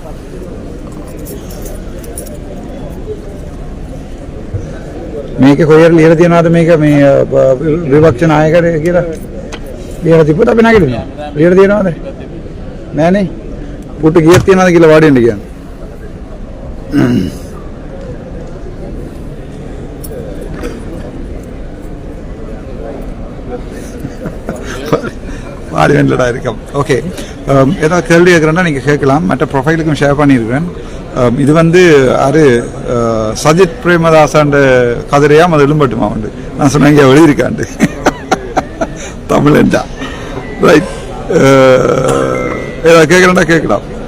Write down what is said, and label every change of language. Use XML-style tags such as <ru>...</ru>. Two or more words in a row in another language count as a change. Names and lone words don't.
<si>මේක කොහෙද ලියලා තියනවාද මේක මේ විපක්ෂ නායකයෙක් කියලා? ලියලා තිබ්බට අපි නැගිටිනවා. ලියලා තියනවාද? නෑනේ. පුටු කීයක් තියනවාද කියලා වාඩි වෙන්න කියන්නේ.</si> <ta>வாடி வேண்டியதா இருக்கும் ஓகே ஏதாவது கேள்வி கேட்குறேன்னா நீங்கள் கேட்கலாம் மற்ற ப்ரொஃபைலுக்கும் ஷேர் பண்ணியிருக்கிறேன் இது வந்து அது சஜித் பிரேமதாசாண்ட கதிரையா அது எழும்பட்டுமா உண்டு நான் சொன்னேன் இங்கே எழுதியிருக்காண்டு தமிழா ரைட் ஏதாவது கேட்குறேன்னா கேட்கலாம்</ta>